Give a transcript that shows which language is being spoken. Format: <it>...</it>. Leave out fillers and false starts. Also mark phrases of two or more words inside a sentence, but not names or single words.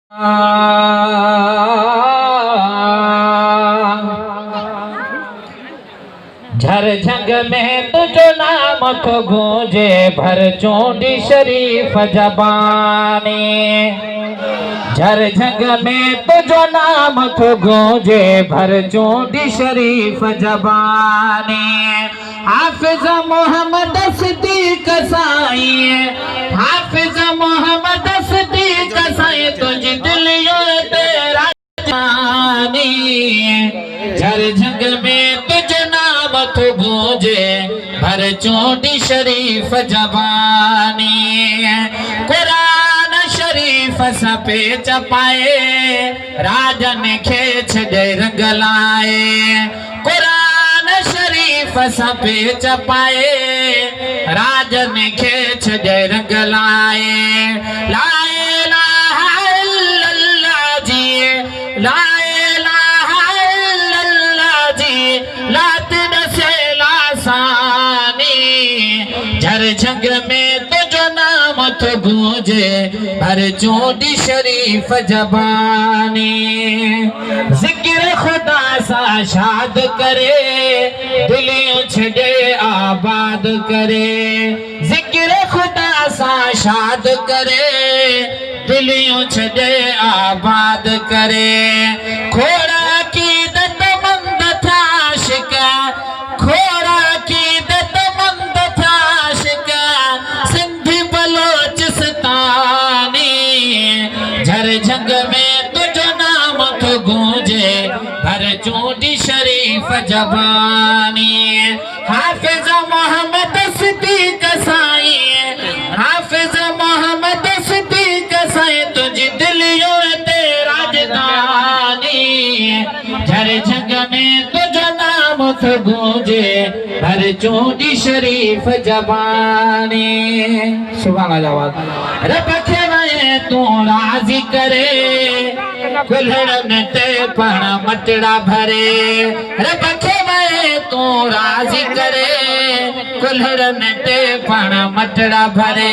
<sd>झर झंग में तुझो नाम तो गूंजे भर चोंडी शरीफ जबानी। झर झंग में तुझो नाम तो गूंजे भर चोंडी शरीफ जबानी। हाफिज मोहम्मद सिद्दीक साईं, हाफिज मोहम्मद सिद्दीक साईं तुझ दिलियो तेरा जानी। झर झंग में तुझ नाम तो गूंजे भर चोंडी शरीफ जबानी। कुरान शरीफ सपे चपाए राजन खे छॾे रंग लाए। कुरान शरीफ सपे चपाए राजन खे छॾे रंग लाए।</sd> <ar>لا إله إلا الله</ar> <sd>जी,</sd> <ar>لا إله إلا الله</ar> <sd>जी, लातिन से लासानी। झर झंग में तुझो नाम तो गूंजे भर चोंडी शरीफ जबानी। जिक्र खुदा सा शाद करे दिलियों छड़े आबाद करे। जिक्र खुदा सा शाद करे दिलियों छड़े आबाद करे। खोड़ा की दत मंद था शिका, खोड़ा की दत मंद था शिका, सिंधी बलोचिस्तानी। झर झंग में तुझो नाम तो गूंजे भर चोंडी शरीफ जबानी। हाफिज मोहम्मद सिद्दीक साईं, हाफिज मोहम्मद सिद्दीक साईं तुझ दिलियो तेरा राजधानी। झर झंग में तुझो नाम तो गूंजे भर चोंडी शरीफ जबानी।</sd> <ar>سبحان الله.</ar> <sd>रब खे वए तू राज़ी करे कुल्हड़न ते पण मटड़ा भरे। रब खे वए तू राज़ी करे कुल्हड़न ते पण मटड़ा भरे।</sd>